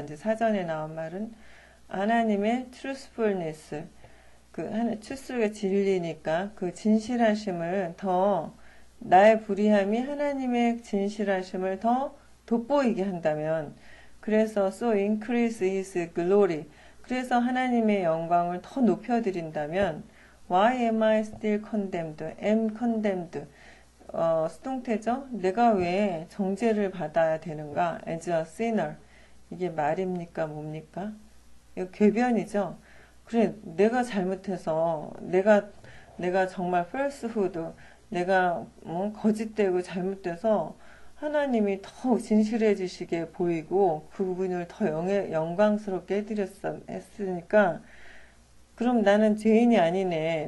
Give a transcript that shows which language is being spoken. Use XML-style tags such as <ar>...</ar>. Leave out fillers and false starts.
<ko>이제 사전에 나온 말은 하나님의 truthfulness. truth가 진리니까 그 진실하심을 나의 불의함이 하나님의 진실하심을 더 돋보이게 한다면 그래서</ko> <en>so increase his glory.</en> <ko>그래서 하나님의 영광을 더 높여드린다면</ko> <en>Why am I still condemned? am condemned.</en> <ko>수동태죠. 내가 왜 정죄를 받아야 되는가?</ko> <en>as a sinner.</en> <ko>이게 말입니까? 뭡니까? 이거 궤변이죠. 그래, 내가 잘못해서, 내가 정말 falsehood, 내가 거짓되고 잘못돼서 하나님이 더 진실해지시게 보이고 그분을 더 영광스럽게 했으니까 그럼 나는 죄인이 아니네.</ko>